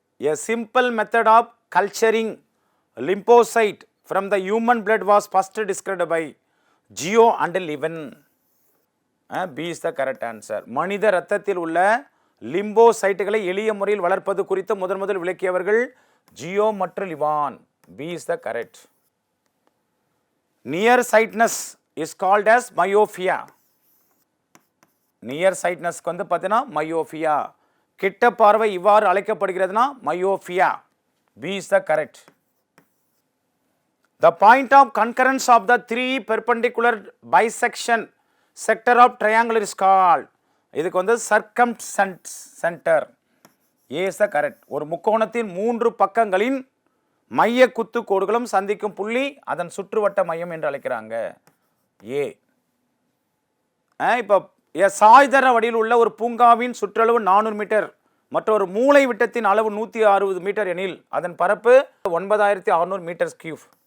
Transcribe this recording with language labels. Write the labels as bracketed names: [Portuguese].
[English] A simple method of culturing lymphocyte from the human blood was first described by Geo and Levin. B is the correct answer. [Tamil] மனித இரத்தத்தில் உள்ள லிம்போசைட்டுகளை எளிய முறையில் வளர்ப்பது குறித்து முதல் விளக்கியவர்கள் ஜியோ மற்றும் லிவான். [English] B is the correct. Near sightedness is called as myopia. [Tamil] Near சைட்னஸ்க்கு வந்து பார்த்தீங்கன்னா மயோஃபியா. கிட்ட பார்வை இவ்வாறு அழைக்கப்படுகிறதுனா myopia. [English] B is the correct. The point of concurrence of the three perpendicular bisection sector of triangle is called. [Tamil] இதுக்கு வந்து [English] circumcenter. A is the correct. [Tamil] ஒரு முக்கோணத்தின் 3 பக்கங்களின் மைய குத்து கோடுகளும் சந்திக்கும் புள்ளி அதன் சுற்றுவட்ட மையம் என்று அழைக்கிறாங்க. A. இப்போ சாய்தர வடிவில் உள்ள ஒரு பூங்காவின் சுற்றளவு 400 மீட்டர் மற்றொரு மூளை விட்டத்தின் அளவு 160 மீட்டர் எனில் அதன் பரப்பு 9600 மீட்டர் கியூப்.